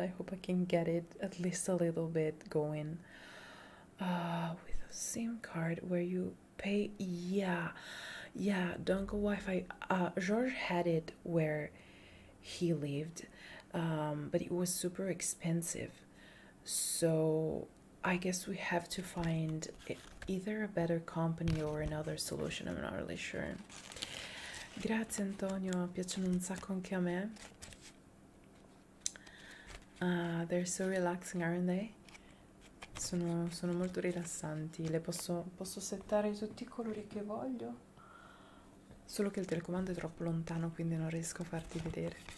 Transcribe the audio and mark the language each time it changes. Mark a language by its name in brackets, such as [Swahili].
[English] I hope I can get it at least a little bit going. With a SIM card where you pay, yeah, Dongle Wi-Fi. George had it where he lived, but it was super expensive. So I guess we have to find either a better company or another solution. I'm not really sure. [Italian] Grazie Antonio, piacciono un sacco anche a me. [English] They're so relaxing, aren't they? [Italian] Sono molto rilassanti. Le posso settare tutti i colori che voglio. Solo che il telecomando è troppo lontano, quindi non riesco a farti vedere.